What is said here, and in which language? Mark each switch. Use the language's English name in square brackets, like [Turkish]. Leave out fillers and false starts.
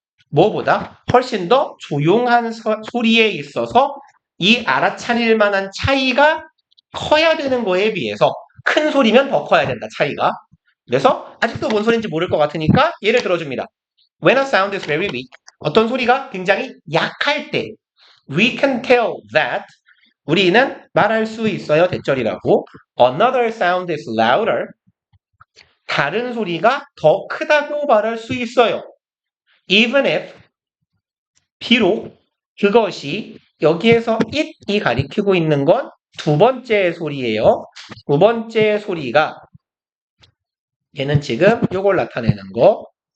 [Korean] 뭐보다 훨씬 더 조용한 소리에 있어서 이 알아차릴 만한 차이가 커야 되는 거에 비해서 큰 소리면 더 커야 된다, 차이가. 그래서 아직도 뭔 소리인지 모를 것 같으니까 예를 들어줍니다. [English] When a sound is very weak, [Korean] 어떤 소리가 굉장히 약할 때 [English] we can tell that [Korean] 우리는 말할 수 있어요, 대절이라고. [English] Another sound is louder. [Korean] 다른 소리가 더 크다고 말할 수 있어요. [English] Even if [Korean] 비록 그것이 여기에서 it이 가리키고 있는 건 두 번째 소리예요. 두 번째 소리가 얘는 지금 요걸 나타내는 거.